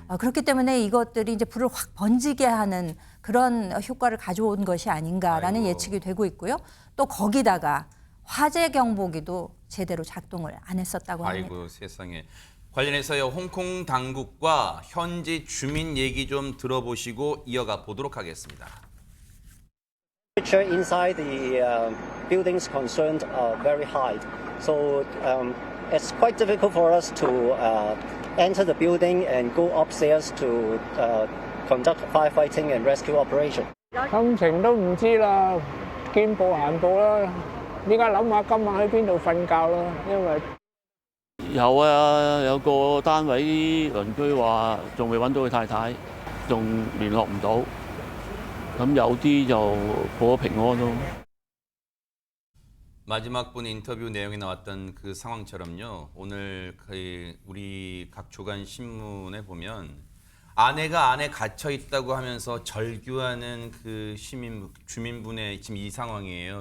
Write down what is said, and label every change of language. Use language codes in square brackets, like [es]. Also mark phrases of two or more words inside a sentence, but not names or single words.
[ko] 그렇기 때문에 이것들이 이제 불을 확 번지게 하는 그런 효과를 가져온 것이 아닌가라는 아이고. 예측이 되고 있고요. 또 거기다가 화재 경보기도 제대로 작동을 안 했었다고 합니다. 아이고 세상에. 관련해서요 홍콩 당국과 현지 주민 얘기 좀 들어보시고 이어가 보도록 하겠습니다. [en] Temperature inside the buildings concerned are very high, so it's quite difficult for us to enter the building and go upstairs to conduct firefighting and rescue operation. [yue] 心情都唔知啦，見步行步啦。依家諗下今晚喺邊度瞓覺啦，因為有啊，有個單位鄰居話仲未揾到佢太太，仲聯絡唔到。咁有啲就報咗平安咯。 [ko] 마지막 분 인터뷰 내용에 나왔던 그 상황처럼요. 오늘 우리 각 조간 신문에 보면 아내가 안에 갇혀 있다고 하면서 절규하는 그 주민분의 지금 이 상황이에요.